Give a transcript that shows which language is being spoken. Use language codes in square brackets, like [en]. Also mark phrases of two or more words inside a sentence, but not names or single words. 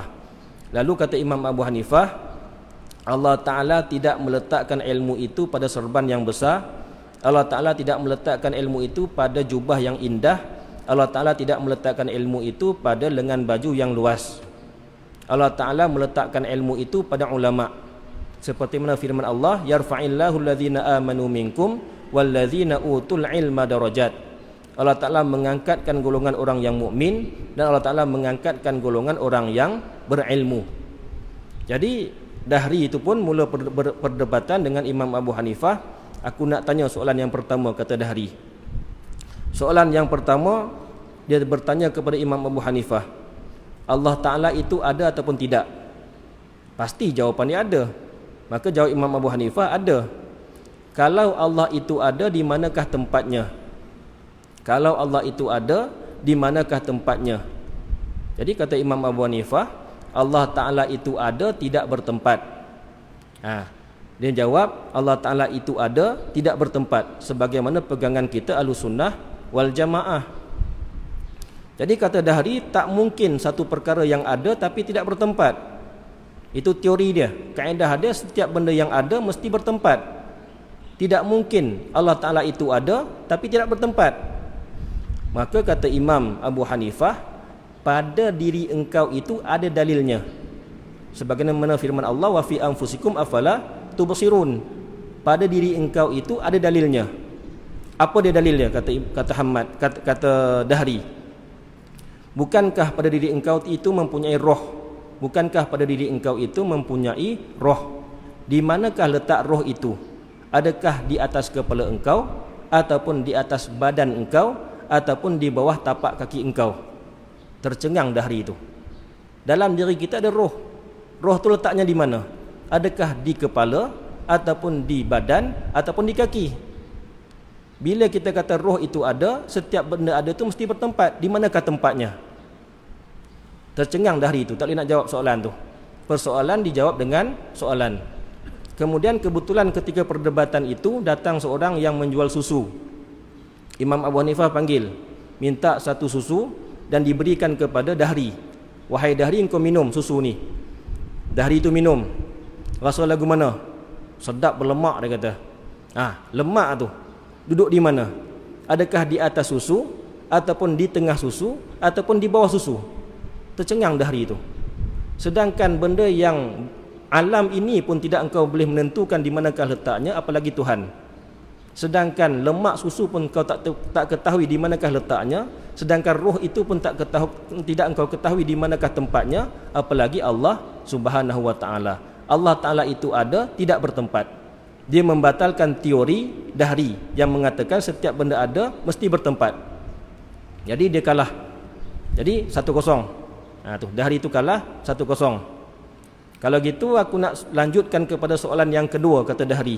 [ms] Lalu kata Imam Abu Hanifah, Allah Ta'ala tidak meletakkan ilmu itu pada serban yang besar, Allah Ta'ala tidak meletakkan ilmu itu pada jubah yang indah, Allah Ta'ala tidak meletakkan ilmu itu pada lengan baju yang luas. Allah Ta'ala meletakkan ilmu itu pada ulama. Seperti mana firman Allah, [ar] يرفع الله الذين آمنوا منكم والذين أوتوا العلم درجات. [ms] Allah Ta'ala mengangkatkan golongan orang yang mukmin dan Allah Ta'ala mengangkatkan golongan orang yang berilmu. Jadi Dahri itu pun mula perdebatan dengan Imam Abu Hanifah. Aku nak tanya soalan yang pertama, kata Dahri. Soalan yang pertama, dia bertanya kepada Imam Abu Hanifah, Allah Ta'ala itu ada ataupun tidak? Pasti jawapannya ada. Maka jawab Imam Abu Hanifah, ada. Kalau Allah itu ada, di manakah tempatnya? Kalau Allah itu ada, di manakah tempatnya? Jadi kata Imam Abu Hanifah, Allah Ta'ala itu ada, tidak bertempat. Dia jawab, Allah Ta'ala itu ada, tidak bertempat, sebagaimana pegangan kita Ahlussunnah wal Jamaah. Jadi kata Dahri, tak mungkin satu perkara yang ada tapi tidak bertempat. Itu teori dia, kaedah dia, setiap benda yang ada mesti bertempat. Tidak mungkin Allah Ta'ala itu ada tapi tidak bertempat. Maka kata Imam Abu Hanifah, pada diri engkau itu ada dalilnya, sebagaimana firman Allah, [ar] وفي أنفسكم أفلا تبصرون. [ms] Pada diri engkau itu ada dalilnya. Apa dia dalilnya? Kata Dahri, bukankah pada diri engkau itu mempunyai roh? Bukankah pada diri engkau itu mempunyai roh? Di manakah letak roh itu? Adakah di atas kepala engkau, ataupun di atas badan engkau, ataupun di bawah tapak kaki engkau? Tercengang Dahri itu. Dalam diri kita ada roh. Roh itu letaknya di mana? Adakah di kepala, ataupun di badan, ataupun di kaki? Bila kita kata roh itu ada, setiap benda ada itu mesti bertempat. Di manakah tempatnya? Tercengang Dahri itu, tak boleh nak jawab soalan tu. Persoalan dijawab dengan soalan. Kemudian kebetulan ketika perdebatan itu datang seorang yang menjual susu. Imam Abu Hanifah panggil, minta satu susu dan diberikan kepada Dahri. Wahai Dahri, engkau minum susu ni. Dahri itu minum. Rasa lagu mana? Sedap, berlemak, dia kata. Lemak tu duduk di mana? Adakah di atas susu, ataupun di tengah susu, ataupun di bawah susu? Tercengang Dahri itu. Sedangkan benda yang alam ini pun tidak engkau boleh menentukan di manakah letaknya, apalagi Tuhan. Sedangkan lemak susu pun kau tak ketahui di manakah letaknya, sedangkan roh itu pun tidak engkau ketahui di manakah tempatnya, apalagi Allah Subhanahu wa Ta'ala. Allah Ta'ala itu ada, tidak bertempat. Dia membatalkan teori Dahri yang mengatakan setiap benda ada mesti bertempat. Jadi dia kalah. Jadi 1-0. Tu dahri itu kalah 1-0. Kalau gitu aku nak lanjutkan kepada soalan yang kedua, kata dahri.